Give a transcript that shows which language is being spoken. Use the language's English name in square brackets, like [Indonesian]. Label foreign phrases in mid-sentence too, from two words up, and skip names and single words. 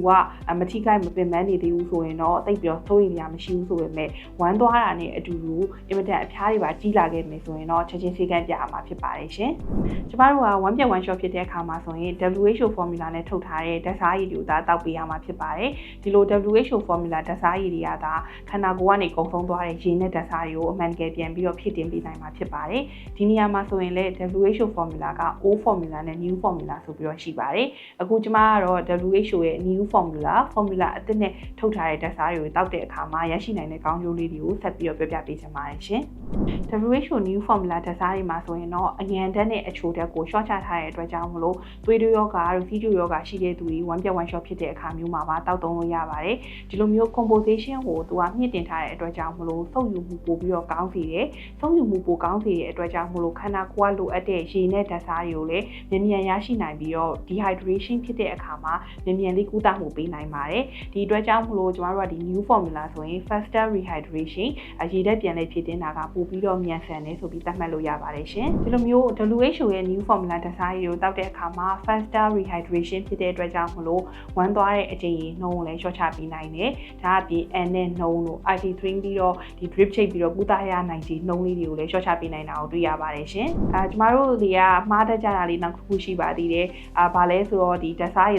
[Burmese] ကမထိခိုက်မပင်ပန်းနေသေးဘူးဆိုရင်တော့တိတ်ပြီးတော့စိုးရိမ်ရမရှိဘူးဆိုပေမဲ့ဝမ်းသွားတာနဲ့အတူတူအင်မတန်အဖျားတွေပါကြီးလာခဲ့မယ်ဆိုရင်တော့ချက်ချင်းဆေးခန်းပြရမှာဖြစ်ပါတယ် ရှင်ကျမတို့ကဝမ်းပြက်ဝမ်းလျှောဖြစ်တဲ့အခါမှာဆိုရင် [English] WHO formula [Burmese] နဲ့ထုတ်ထားတဲ့ဓာတ်စားရည်တွေကိုသာတောက်ပေးရမှာဖြစ်ပါတယ်ဒီလို [English] WHO formula [Burmese] ဓာတ်စားရည် တွေကသာခန္ဓာကိုယ်ကနေကုန်ဆုံးသွားတဲ့ရေနဲ့ဓာတ်စားရည်ကိုအမှန်တကယ်ပြန်ပြီးတော့ဖြည့်တင်ပေးနိုင်မှာဖြစ်ပါတယ်ဒီနေရာမှာဆိုရင်လည်း [English] WHO formula [Burmese] က [English] old formula [Burmese] နဲ့ [English] new formula [Burmese] ဆိုပြီးတော့ရှိပါတယ်အခုကျမကတော့ WHO ရဲ့ [English] new formula [Burmese] အသစ်နဲ့ထုတ်ထားတဲ့ဓာတ်စားရည်ကိုတောက်တဲ့အခါမှာရရှိနိုင်တဲ့ကောင်းကျိုးလေးတွေကိုဆက်ပြီးတော့ပြောပြပေးချင်ပါတယ်ရှင် [English] WHO new formula [Burmese] ဓာတ်စားရည်မှာဆိုရင်တော့အငန်ဓာတ်နဲ့အချိုဓာတ်ကိုရှော့ချထားတဲ့အတွက်ကြောင့်မလို့သွေးတိုးယောဂါတို့စီးကျူယောဂါရှိတဲ့သူတွေဝမ်းပြက်ဝမ်းလျှောဖြစ်တဲ့အခါမျိုးမှာပါတောက်သုံးလို့ရပါတယ်ဒီလိုမျိုး composition ကိုသူက ကမြင့်တင်ထားတဲ့အတွက်ကြောင့်မလို့စုပ်ယူမှုပိုပြီးတော့ကောင်းစေတယ်စုပ်ယူမှုပိုကောင်းစေတဲ့အတွက်ကြောင့်မလို့ခန္ဓာကိုယ်ကလိုအပ်တဲ့ရေနဲ့ဓာတ်စားတွေကိုလည်းမြန်မြန်ရရှိ နိုင်ပြီးတော့ dehydration ဖြစ်တဲ့အခါမှာမြန်မြန်လေးကုသမှုပေးနိုင်ပါတယ်ဒီအတွက်ကြောင့်မလို့ကျမတို့ကဒီ [English] new formula [Burmese] ဆိုရင် [English] faster rehydration [Burmese] ရေဓာတ် ပြန်လေးဖြစ်တင်တာကပိုပြီးတော့မြန်ဆန်တယ်ဆိုပြီးသတ်မှတ်လို့ရပါတယ်ရှင်ဒီလိုမျိုး WHO ရဲ့ [English] new formula [Burmese] ဓာတ်စားရည်ကိုတောက်တဲ့အခါမှာ [English] faster rehydration [Burmese] ဖြစ်တဲ့အတွက်ကြောင့်မလို့ဝမ်းသွားတဲ့အချိန်ကြီးနှုံးကိုလည်းလျှော့ချပေးနိုင်တယ်ဒါအပြင် N နဲ့နှုံးတို့ IT3 ပြီးတော့ဒီ drip ချိတ်ပြီးတော့ကုသရနိုင်ခြေနှုံးလေးတွေကိုလည်းလျှော့ချပေးနိုင်တာကိုတွေ့ရပါတယ်ရှင်ကျမတို့တွေကမှားတတ်ကြတာလေးနောက်တစ်ခုရှိပါသေးတယ်ဘာလဲဆိုတော့ဒီဓာတ်စားရည်